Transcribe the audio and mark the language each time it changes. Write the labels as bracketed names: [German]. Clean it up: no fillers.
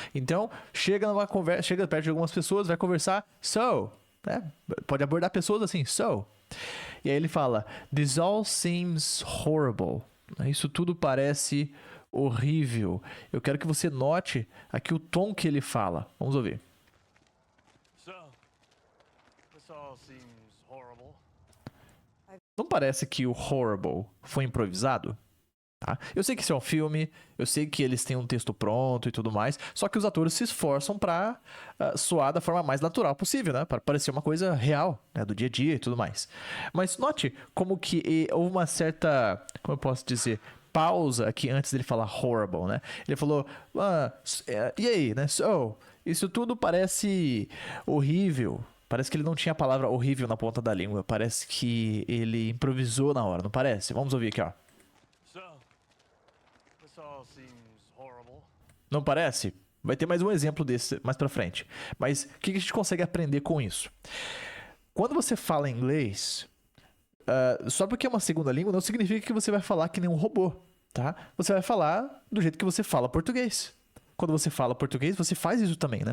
[Portuguese] Então, chega numa conversa, chega perto de algumas pessoas, vai conversar, so, né? Pode abordar pessoas assim, so. E aí ele fala, [English] this all seems horrible. [Portuguese] Isso tudo parece horrível. Eu quero que você note aqui o tom que ele fala. Vamos ouvir. [English] so, this all seems horrible. [Portuguese] Não parece que o horrible foi improvisado? Tá? Eu sei que isso é um filme, eu sei que eles têm um texto pronto e tudo mais, só que os atores se esforçam pra soar da forma mais natural possível, né? Para parecer uma coisa real, né? Do dia a dia e tudo mais. Mas note como que houve uma certa, como eu posso dizer, pausa aqui antes dele falar horrible, né? Ele falou, e aí, né? So, isso tudo parece horrível. Parece que ele não tinha a palavra horrível na ponta da língua. Parece que ele improvisou na hora, não parece? Vamos ouvir aqui, ó. [English] So, this all seems horrible. [Portuguese] Não parece? Vai ter mais um exemplo desse mais pra frente. Mas o que a gente consegue aprender com isso? Quando você fala inglês, só porque é uma segunda língua não significa que você vai falar que nem um robô, tá? Você vai falar do jeito que você fala português. Quando você fala português, você faz isso também, né?